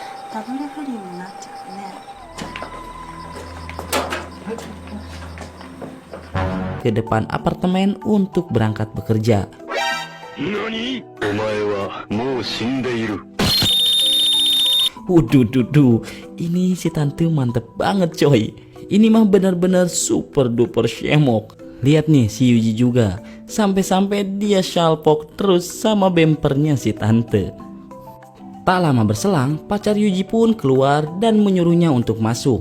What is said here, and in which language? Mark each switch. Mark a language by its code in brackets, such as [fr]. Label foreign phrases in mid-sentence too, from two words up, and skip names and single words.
[ja] ダブル不倫になっちゃうね。 [id] Ke depan apartemen untuk berangkat bekerja. Nani? [ja] お前はもう死んでいる. [id] Waduh, ini si tante mantep banget coy. Ini mah benar-benar super duper syemok. Lihat nih si Yuji juga, sampai-sampai dia shalpok terus sama bempernya si tante. Tak lama berselang, pacar Yuji pun keluar dan menyuruhnya untuk masuk.